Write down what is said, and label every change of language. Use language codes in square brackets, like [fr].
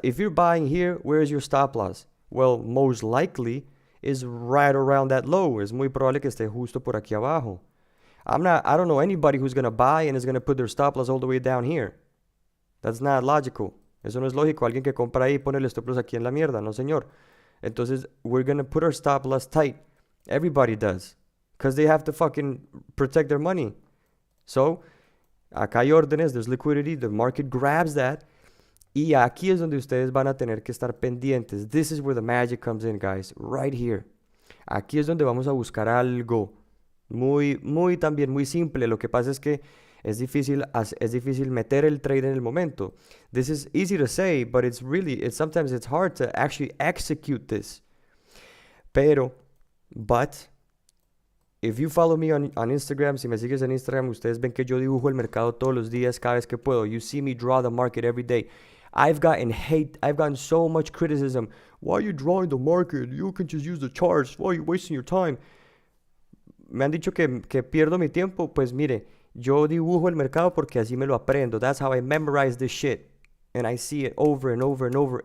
[en] If you're buying here, where is your stop loss? Well, most likely is right around that low. [es] Es muy probable que esté justo por aquí abajo. [en] I don't know anybody who's going to buy and is going to put their stop loss all the way down here. That's not logical. [es] Eso no es lógico. Alguien que compra ahí pone el stop loss aquí en la mierda. No, señor. Entonces, [en] we're going to put our stop loss tight. Everybody does. Because they have to fucking protect their money. So, [es] acá hay órdenes, [en] there's liquidity, the market grabs that. [es] Y aquí es donde ustedes van a tener que estar pendientes. [en] This is where the magic comes in, guys. Right here. [es] Aquí es donde vamos a buscar algo. Muy también, muy simple. Lo que pasa es que es difícil meter el trade en el momento. [en] This is easy to say, but sometimes it's hard to actually execute this. But, if you follow me on Instagram, [es] si me sigues en Instagram, ustedes ven que yo dibujo el mercado todos los días, cada vez que puedo. [en] You see me draw the market every day. I've gotten so much criticism. Why are you drawing the market? You can just use the charts. Why are you wasting your time? [es] Me han dicho que pierdo mi tiempo. Pues mire, yo dibujo el mercado porque así me lo aprendo. [en] That's how I memorize this shit. And I see it over and over and over.